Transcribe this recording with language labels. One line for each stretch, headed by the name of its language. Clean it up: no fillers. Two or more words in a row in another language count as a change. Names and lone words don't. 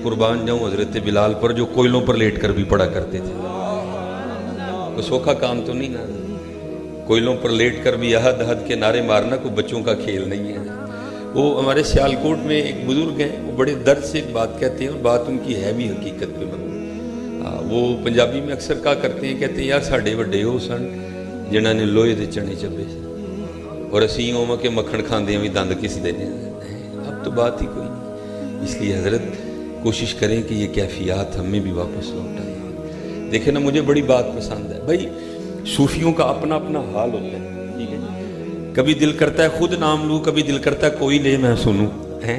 Urdu: قربان جاؤں حضرت بلال پر جو کوئلوں پر لیٹ کر بھی پڑھا کرتے تھے، تو سوکھا کام تو نہیں نا، کوئلوں پر لیٹ کر بھی احد احد کے نعرے مارنا کوئی بچوں کا کھیل نہیں ہے۔ وہ ہمارے سیالکوٹ میں ایک بزرگ ہیں، وہ بڑے درد سے ایک بات کہتے ہیں اور بات ان کی ہے بھی حقیقت پہ مبنی۔ وہ پنجابی میں اکثر کہا کرتے ہیں، کہتے ہیں
Punjabi: یار ساڑھے وڈے ہو سن جنہاں نے لوہے دے چنے چبے اور اسیں اوواں کے مکھن کھاندے بھی دند کسدے نے.
Urdu: اب تو بات ہی کوئی نہیں. اس لیے حضرت کوشش کریں کہ یہ کیفیت ہمیں بھی واپس لوٹ آئے. دیکھیں نا، مجھے بڑی بات پسند ہے بھائی، صوفیوں کا اپنا اپنا حال ہوتا ہے، ٹھیک ہے. کبھی دل کرتا ہے خود نام لوں، کبھی دل کرتا ہے کوئی لے میں سنوں، ہیں.